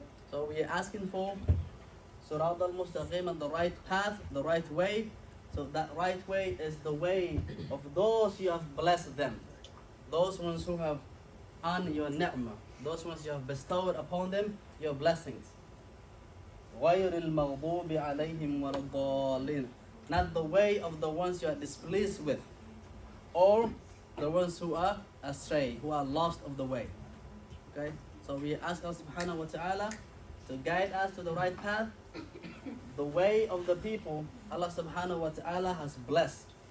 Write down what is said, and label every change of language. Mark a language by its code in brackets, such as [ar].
[en] So we are asking for [ar] صراط المستقيم, [en] and the right path, the right way. So that right way is the way of those you have blessed them. Those ones who have earned your ni'mah. Those ones you have bestowed upon them your blessings. [ar] غير المغضوب عليهم ولا الضالين. [en] Not the way of the ones you are displeased with, or the ones who are astray, who are lost of the way. Okay? So we ask Allah subhanahu wa ta'ala to guide us to the right path, the way of the people Allah subhanahu wa ta'ala has blessed.